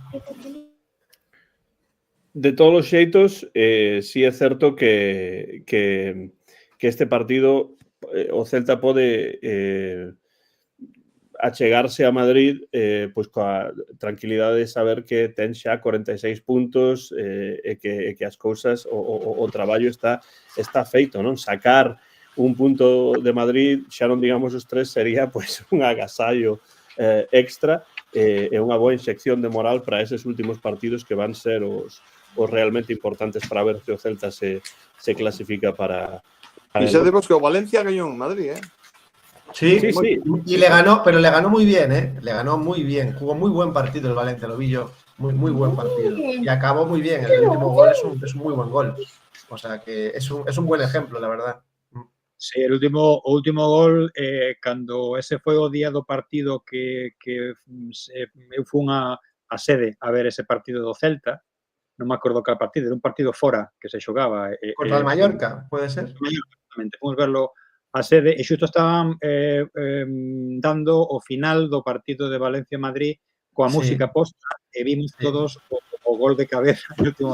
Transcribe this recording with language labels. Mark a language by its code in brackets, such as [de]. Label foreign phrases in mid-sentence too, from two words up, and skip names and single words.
[gl] De todos os xeitos, sí é certo que este partido o Celta pode achegarse a Madrid pois coa tranquilidade de saber que ten xa 46 puntos e que as cousas, o traballo está feito, non? Sacar un punto de Madrid, xa non digamos os 3, sería pois un agasallo extra e unha boa inxección de moral para eses últimos partidos que van ser os realmente importantes para ver se o Celta se clasifica para... [es] Y ya vemos que [gl] o Valencia gañó [es] en Madrid, Sí. Y le ganó muy bien, Le ganó muy bien. Jugó muy buen partido el Valencia, lo vi yo. Muy buen partido. Y acabó muy bien. El último gol es un muy buen gol. O sea que es un buen ejemplo, la verdad. [gl] Sí, o último gol, cando ese foi o día do partido que eu fun a sede a ver ese partido do Celta, non me acordo cal partido, era un partido fora que se xogaba. [es] Contra el Mallorca, puede ser. [gl] Exactamente, fomos verlo a sede e xusto estaban dando o final do partido de Valencia-Madrid coa música posta e vimos todos o o gol de cabeza no último